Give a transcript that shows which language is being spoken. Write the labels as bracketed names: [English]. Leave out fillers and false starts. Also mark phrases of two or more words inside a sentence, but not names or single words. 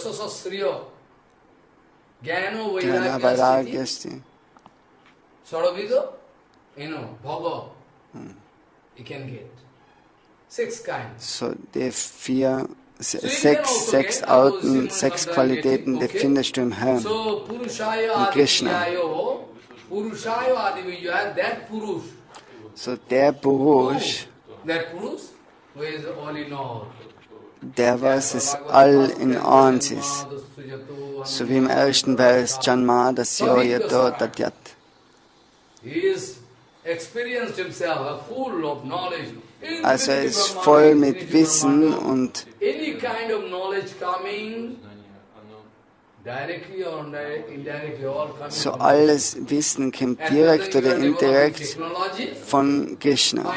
[German] So die 6 Arten, 6 Qualitäten, die findest du im Herrn, in Krishna. So der Purush, der was es all in eins ist. So wie im ersten Vers, [Sanskrit] Janma dasya yato tatyat. [German] Also er ist voll mit Wissen und so alles Wissen kommt direkt oder indirekt von Krishna.